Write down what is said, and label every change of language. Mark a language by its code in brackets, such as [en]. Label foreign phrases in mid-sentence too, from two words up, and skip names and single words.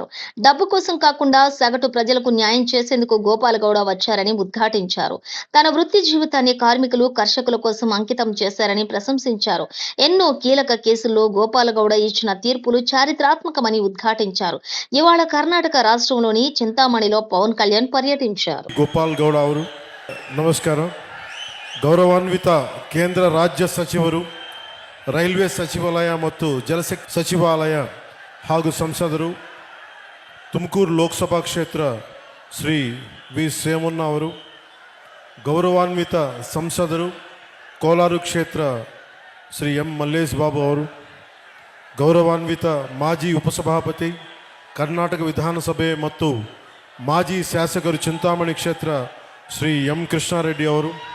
[te] డబ్బు కోసం కాకుండా సగటు ప్రజలకు న్యాయం చేసేందుకు గోపాలగౌడ వచ్చారని ఉద్ఘాటించారు. తన వృత్తి జీవితాన్ని కార్మికులు, కర్షకుల కోసం అంకితం చేశారని ప్రశంసించారు. ఎన్నో కీలక కేసుల్లో గోపాలగౌడ ఇచ్చిన తీర్పులు చారిత్రాత్మకమని ఉద్ఘాటించారు. ఇవాళ కర్ణాటక రాష్ట్రంలోని చింతామణిలో పవన్ కళ్యాణ్ పర్యటించారు. [kn] గోపాలగౌడ ಅವರು ನಮಸ್ಕಾರ. ಗೌರವಾನ್ವಿತ ಕೇಂದ್ರ ರಾಜ್ಯ ಸಚಿವರು, ರೈಲ್ವೆ ಸಚಿವಾಲಯ ಮತ್ತು ಜಲಶಕ್ತಿ ಸಚಿವಾಲಯ ಹಾಗೂ ಸಂಸದರು, ತುಮಕೂರು ಲೋಕಸಭಾ ಕ್ಷೇತ್ರ ಶ್ರೀ ವಿ ಸೇಮಣ್ಣ ಅವರು, ಗೌರವಾನ್ವಿತ ಸಂಸದರು ಕೋಲಾರ ಕ್ಷೇತ್ರ ಶ್ರೀ ಎಂ ಮಲ್ಲೇಶ್ ಬಾಬು ಅವರು, ಗೌರವಾನ್ವಿತ ಮಾಜಿ ಉಪಸಭಾಪತಿ ಕರ್ನಾಟಕ ವಿಧಾನಸಭೆ ಮತ್ತು ಮಾಜಿ ಶಾಸಕರು ಚಿಂತಾಮಣಿ ಕ್ಷೇತ್ರ ಶ್ರೀ ಎಂ ಕೃಷ್ಣಾರೆಡ್ಡಿ ಅವರು,